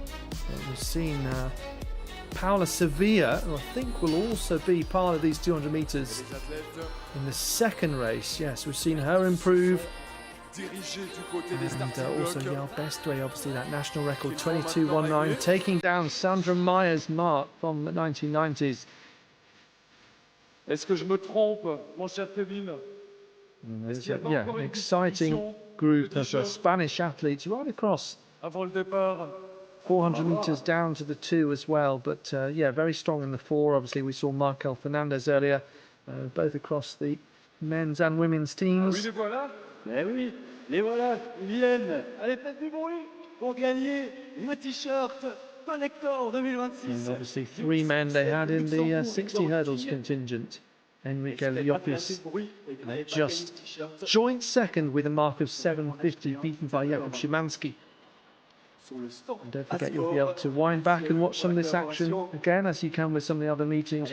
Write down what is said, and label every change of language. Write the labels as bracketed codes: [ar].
[en] But we've seen Paula Sevilla, who I think will also be part of these 200 metres in the second race. Yes, we've seen her improve. And also Yael Bestway, obviously that national record 22.19, taking down Sandra Meyer's mark from the 1990s. [fr] Est-ce que je me trompe, mon cher Kevin? [en] There's an exciting group of Spanish athletes right across. 400 metres down to the 2 as well, but yeah, very strong in the 4. Obviously, we saw Markel Fernandez earlier, both across the men's and women's teams. [fr] Oui, les voilà. Eh oui, les voilà, ils viennent. Allez, faites du bruit pour gagner le t-shirt Connector 2026. [en] And obviously 3 men they had in the 60 hurdles contingent. Enrique Llopis just joint second with a mark of 7:50, beaten by Jakub Szymanski. And don't forget, you'll be able to wind back and watch some of this action again, as you can with some of the other meetings.